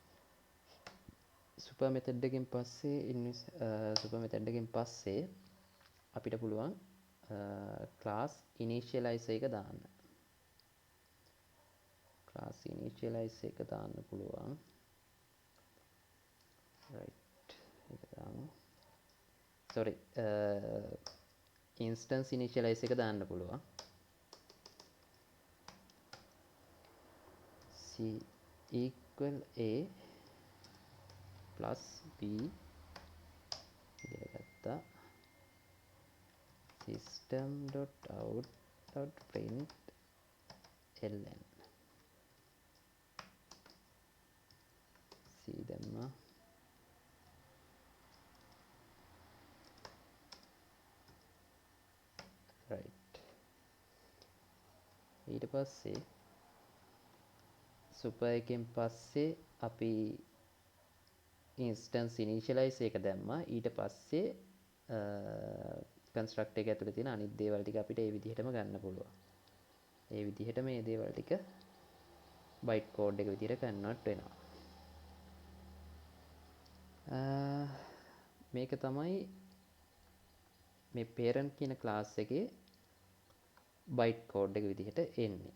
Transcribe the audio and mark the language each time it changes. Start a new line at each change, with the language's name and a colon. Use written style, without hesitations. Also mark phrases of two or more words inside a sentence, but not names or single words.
English: super method
Sinhala: එකෙන් පස්සේ
English: super method
Sinhala: එකෙන් පස්සේ අපිට පුළුවන්
English: class initialize
Sinhala: එක දාන්න.
English: class initialize
Sinhala: එක දාන්න පුළුවන්. right ඒක දාමු.
English: sorry instance initialize
Sinhala: එක දාන්න පුළුවන්.
English: c equal a plus b
Sinhala: කියලා ගත්තා.
English: system.out.println c දැම්මා.
Sinhala: right ඊට පස්සේ super එකෙන් පස්සේ අපි
English: instance initialize
Sinhala: එක දැම්මා. ඊට පස්සේ construct එක ඇතුලේ තියෙන අනිත් දේවල් ටික අපිට ඒ විදිහටම ගන්න පුළුවන්. ඒ විදිහට මේ දේවල් ටික
English: byte code
Sinhala: එක විදිහට convert වෙනවා. මේක තමයි මේ parent කියන class එකේ
English: byte code
Sinhala: එක විදිහට එන්නේ.